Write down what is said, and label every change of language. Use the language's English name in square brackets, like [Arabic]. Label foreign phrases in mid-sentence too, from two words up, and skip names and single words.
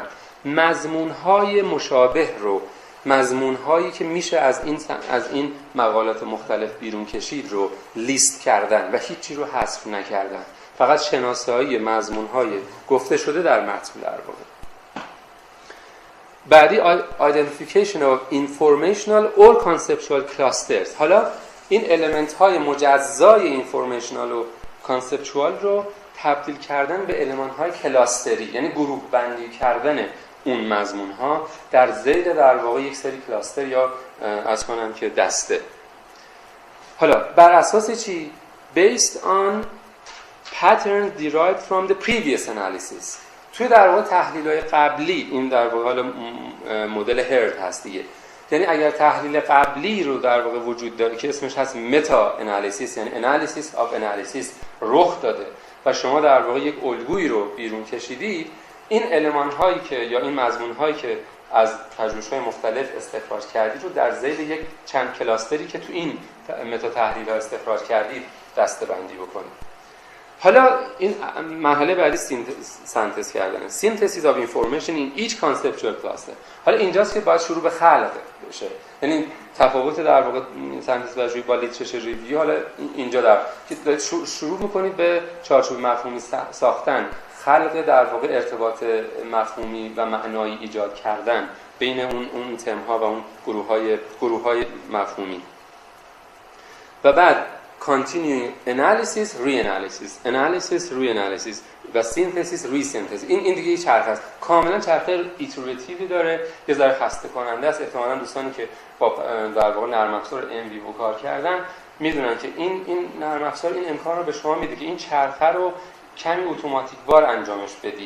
[Persian] مضمون‌های مشابه رو، مضمون‌هایی که میشه از این مقالات مختلف بیرون کشید رو لیست کردن و هیچی رو حذف نکردن، فقط شناسایی مضمون‌های گفته شده در متن در واقع. [English] بعدی identification of informational or conceptual clusters. [Persian] حالا این المنت‌های مجزای informational و conceptual رو تبدیل کردن به المان‌های کلاستری، یعنی گروه بندی کردن اون مضمون‌ها در ذیل در واقع یک سری کلاستر یا از کنم که دسته. حالا بر اساس چی؟ [English] based on patterns derived from the previous analysis. [Persian] توی در واقع تحلیل‌های قبلی، این در واقع حالا مدل هرد هست دیگه، یعنی اگر تحلیل قبلی رو در واقع وجود داره که اسمش هست [English] meta analysis, [Persian] یعنی [English] analysis of analysis [Persian] رخ داده و شما در واقع یک الگویی رو بیرون کشیدید، این المان‌هایی که یا این مضمون‌هایی که از پژوهش‌های مختلف استخراج کردید رو در ذیل یک چند کلاستری که تو این متا تحلیل‌ها استخراج کردید دسته‌بندی بکنید. حالا این مرحله بعدی سینتز کردن، [English] synthesis of information in each conceptual cluster. [Persian] حالا اینجاست که باید شروع به خلق بشه، یعنی تفاوت در واقع سنتز پژوهی با لیترچر ریویو. حالا اینجا در که شروع می‌کنید به چارچوب مفهومی ساختن، خلق در واقع ارتباط مفهومی و معنایی ایجاد کردن بین اون تم‌ها و اون گروه‌های مفهومی. و بعد [English] continuing analysis, analysis, reanalysis و synthesis, resynthesis. [Persian] این دیگه یه چرخه است، کاملا چرخه ایتراتیوی داره، یه ذره خسته کننده است. احتمالاً دوستانی که با در واقع نرم افزار ام وی کار کردن میدونن که این نرم افزار این امکان رو به شما میده که این چرخه رو کمی اتوماتیک وار انجامش بدید.